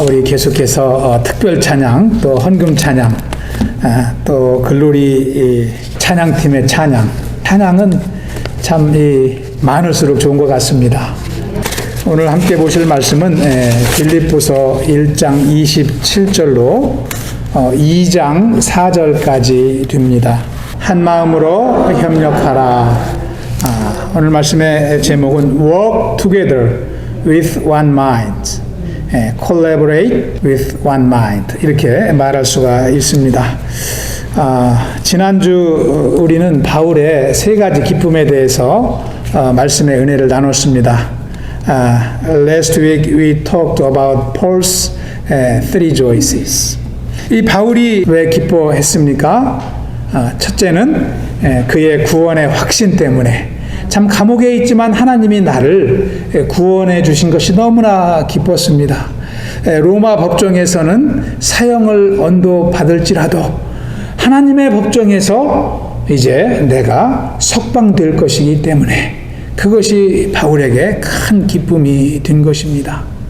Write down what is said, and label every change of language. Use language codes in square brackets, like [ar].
[ko] 우리 계속해서 특별 찬양, 또 헌금 찬양, 또 글로리 찬양팀의 찬양은 참 많을수록 좋은 것 같습니다. 오늘 함께 보실 말씀은 빌립보서 1장 27절로 2장 4절까지 됩니다. 한 마음으로 협력하라. 오늘 말씀의 제목은 [en] Work together with one mind, collaborate with one mind, [ko] 이렇게 말할 수가 있습니다. 지난주 우리는 바울의 세 가지 기쁨에 대해서 말씀의 은혜를 나눴습니다. [en] Last week we talked about Paul's three joys. [ko] 이 바울이 왜 기뻐했습니까? 첫째는 그의 구원의 확신 때문에, 참 감옥에 있지만 하나님이 나를 구원해 주신 것이 너무나 기뻤습니다. 로마 법정에서는 사형을 언도받을지라도 하나님의 법정에서 이제 내가 석방될 것이기 때문에 그것이 바울에게 큰 기쁨이 된 것입니다.